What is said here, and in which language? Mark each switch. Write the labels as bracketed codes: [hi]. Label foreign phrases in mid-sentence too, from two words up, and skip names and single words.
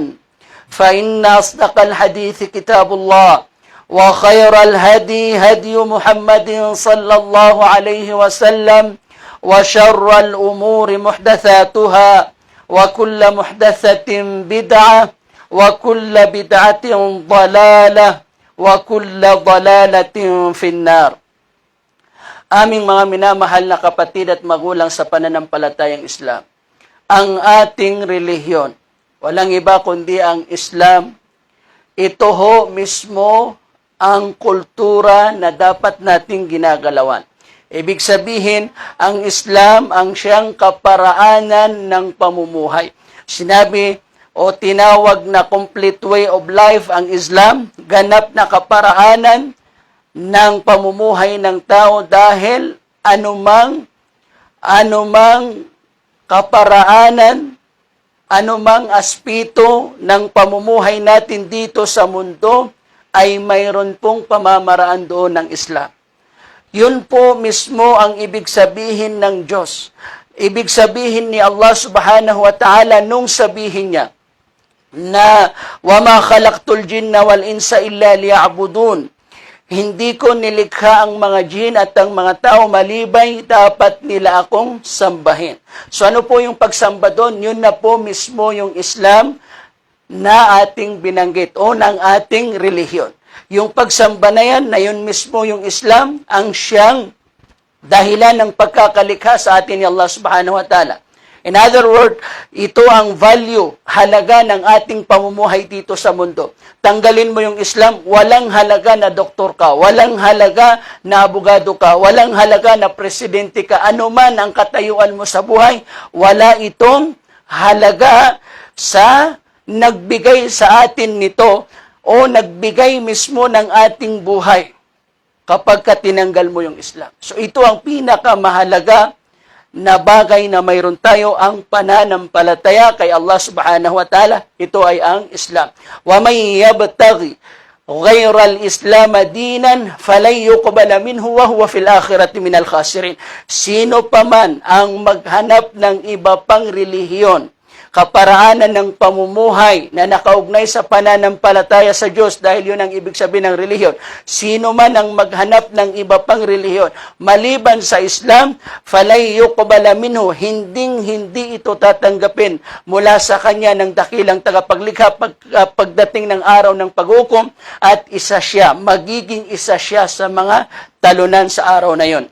[ar] فإن أصدق الحديث كتاب الله وخير الهدي هدي محمد صلى الله عليه وسلم وشر الأمور محدثاتها وكل محدثة بدعة وكل بدعة ضلالة وكل ضلالة في النار. [tl] Aming mga minamahal na kapatid at magulang sa pananampalatayang Islam, ang ating relihiyon, walang iba kundi ang Islam. Ito ho mismo ang kultura na dapat nating ginagalawan. Ibig sabihin, ang Islam ang siyang kaparaanan ng pamumuhay. Sinabi o tinawag na [en] complete way of life [tl] ang Islam, ganap na kaparaanan ng pamumuhay ng tao dahil anumang kaparaanan, anumang aspeto ng pamumuhay natin dito sa mundo ay mayroon pong pamamaraan doon ng Islam. Yun po mismo ang ibig sabihin ng Diyos. Ibig sabihin ni Allah [ar] سبحانه وتعالى [tl] nung sabihin niya na [ar] وَمَا خَلَقْتُ الْجِنَّ وَالْإِنسَ إِلَّا لِيَعْبُدُونَ. [tl] Hindi ko nilikha ang mga jin at ang mga tao malibay dapat nila akong sambahin. So ano po yung pagsamba doon? Yun na po mismo yung Islam na ating binanggit o ng ating relihiyon. Yung pagsamba na yan, na yun mismo yung Islam, ang siyang dahilan ng pagkakalikha sa atin ni Allah [ar] سبحانه وتعالى. [en] In other words, [tl] ito ang value, halaga ng ating pamumuhay dito sa mundo. Tanggalin mo yung Islam, walang halaga na doktor ka, walang halaga na abogado ka, walang halaga na presidente ka, anuman ang katayuan mo sa buhay, wala itong halaga sa nagbigay sa atin nito o nagbigay mismo ng ating buhay kapag tinanggal mo yung Islam. So ito ang pinakamahalaga na bagay na mayroon tayo, ang pananampalataya kay Allah [ar] سبحانه وتعالى. [tl] Ito ay ang Islam. [ar] وَمَنْ يَبْتَغِ غَيْرَ الْإِسْلَامَ دِينًا فَلَنْ يُقْبَلَ مِنْهُ وَهُوَ فِي الْآخِرَةِ مِنَ الْخَاسِرِينَ. [tl] Sino pa man ang maghanap ng iba pang relihiyon, kaparaanan ng pamumuhay na nakaugnay sa pananampalataya sa Diyos, dahil yun ang ibig sabihin ng relihiyon. Sino man ang maghanap ng iba pang relihiyon maliban sa Islam, [ar] فلن يقبل منه, [tl] hindi ito tatanggapin mula sa kanya ng dakilang tagapaglikha pagdating ng araw ng paghukom, at magiging isa siya sa mga talunan sa araw na yon.